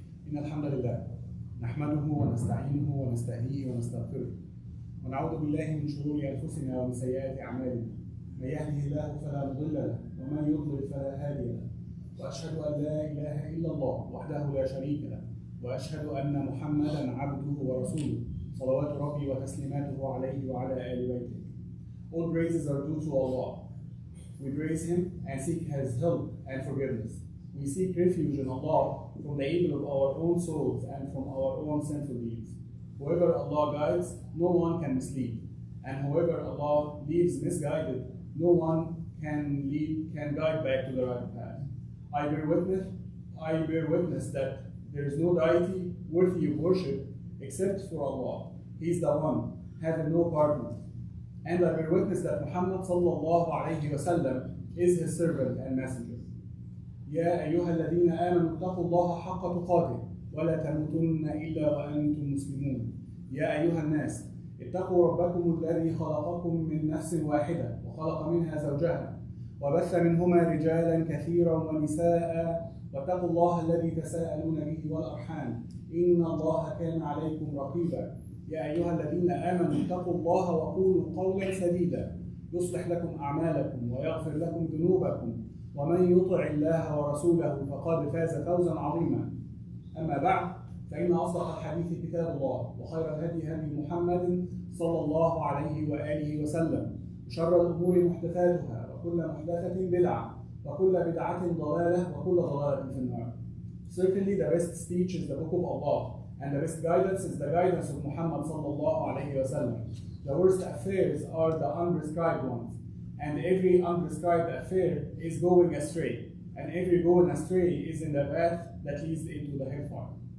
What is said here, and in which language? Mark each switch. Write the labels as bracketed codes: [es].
[ar] إن الحمد لله نحمده ونستعينه ونستهديه ونستغفره ونعوذ بالله من شرور أنفسنا ومن سيئات أعمالنا من يهده الله فلا مضل له ومن يضلل فلا هادي له وأشهد أن لا إله إلا الله وحده لا شريك له وأشهد أن محمدا عبده ورسوله صلوات ربي وتسليماته عليه وعلى آل بيته. [en] All praises are due to Allah. We praise Him and seek His help and forgiveness. We seek refuge in Allah from the evil of our own souls and from our own sinful deeds. Whoever Allah guides, no one can mislead. And whoever Allah leaves misguided, no one can guide back to the right path. I bear witness that there is no deity worthy of worship except for Allah. He is the one, having no partner. and I bear witness that Muhammad sallallahu alayhi wa sallam is his servant and messenger. [ar] يا أيها الذين آمنوا اتقوا الله حق تقاته ولا تموتن إلا وأنتم مسلمون. يا أيها الناس اتقوا ربكم الذي خلقكم من نفس واحدة وخلق منها زوجها وبث منهما رجالا كثيرا ونساء واتقوا الله الذي تساءلون به والأرحام إن الله كان عليكم رقيبا. يا أيها الذين آمنوا اتقوا الله وقولوا قولا سديدا يصلح لكم أعمالكم ويغفر لكم ذنوبكم ومن يطع الله ورسوله فقد فاز فوزا عظيما. أما بعد فإن أصدق الحديث كتاب الله وخير الهدي هدي محمد صلى الله عليه وآله وسلم وشر الأمور محدثاتها وكل محدثة بدعة وكل بدعة ضلالة وكل ضلالة في النار. [en] Certainly the best speech is the book of Allah and the best guidance is the guidance of Muhammad sallallahu alayhi wa sallam. The worst affairs are the unprescribed ones, and every unprescribed affair is going astray, and every going astray is in the path that leads into the hellfire.